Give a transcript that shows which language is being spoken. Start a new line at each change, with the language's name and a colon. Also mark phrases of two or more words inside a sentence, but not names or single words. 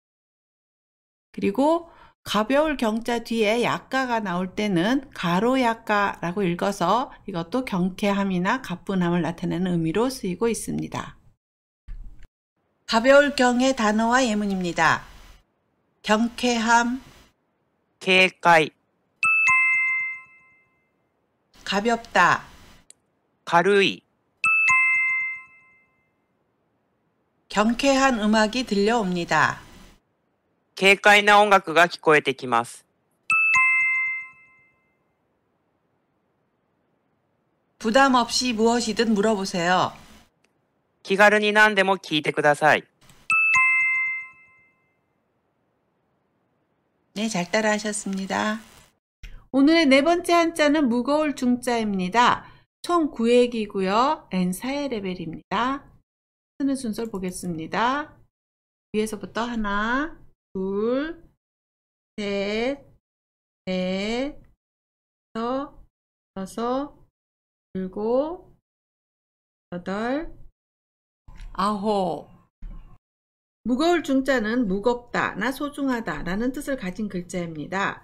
Korean: 그리고 가벼울 경자 뒤에 약가가 나올 때는 가로약가라고 읽어서 이것도 경쾌함이나 가뿐함을 나타내는 의미로 쓰이고 있습니다. 가벼울 경의 단어와 예문입니다. 경쾌함,
Japanese: 警戒、
Korean: 가볍다,
Japanese: 軽い、
Korean: 경쾌한 음악이 들려옵니다.
Japanese: 軽快な音楽が聞こえてきます。
Korean: 부담 없이 무엇이든 물어보세요.
Japanese: 気軽に何でも聞いてください。
Korean: 네, 잘 따라하셨습니다. 오늘의 네 번째 한자는 무거울 중자입니다. 총 9핵이고요. N4의 레벨입니다. 쓰는 순서를 보겠습니다. 위에서부터 하나, 둘, 셋, 넷, 다섯, 여섯, 일곱, 여덟, 아홉, 무거울 중자는 무겁다 나 소중하다 라는 뜻을 가진 글자입니다.